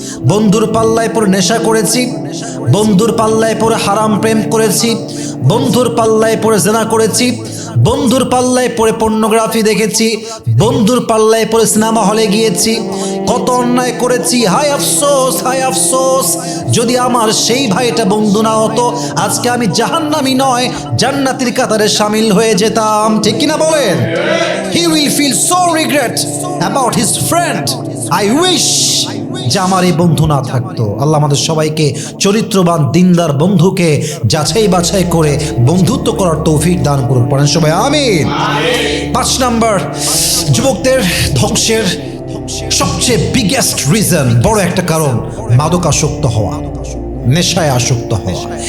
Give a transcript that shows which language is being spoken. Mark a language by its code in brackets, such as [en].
[bn] বন্ধুর পাল্লায় পড়ে নেশা করেছি, বন্ধুর পাল্লায় পড়ে হারাম প্রেম করেছি, বন্ধুর পাল্লায় পড়ে জেনা করেছি, বন্ধুর পাল্লায় পড়ে পর্নোগ্রাফি দেখেছি, বন্ধুর পাল্লায় পড়ে সিনেমা হলে গিয়েছি, কত অন্যায় করেছি। হায় আফসোস, হায় আফসোস, যদি আমার সেই ভাইটা বন্ধু না হতো, আজকে আমি জাহান্নামী নয়, জান্নাতীর কাতারে শামিল হয়ে যেতাম। ঠিক কিনা বলেন? [en] He will feel so regret about his friend. I wish [bn] যে আমার এই বন্ধু না থাকতো। আল্লাহ আমাদের সবাইকে চরিত্রবান দিনদার বন্ধুকে যাচাই বাছাই করে বন্ধুত্ব করার তৌফিক দান করুন। পড়েন সবাই আমিন। 5 নাম্বার, যুবকদের ধ্বংসের সবচেয়ে [en] biggest reason, [bn] বড় একটা কারণ, মাদকাসক্ত হওয়া, নেশায় আসক্ত হওয়া।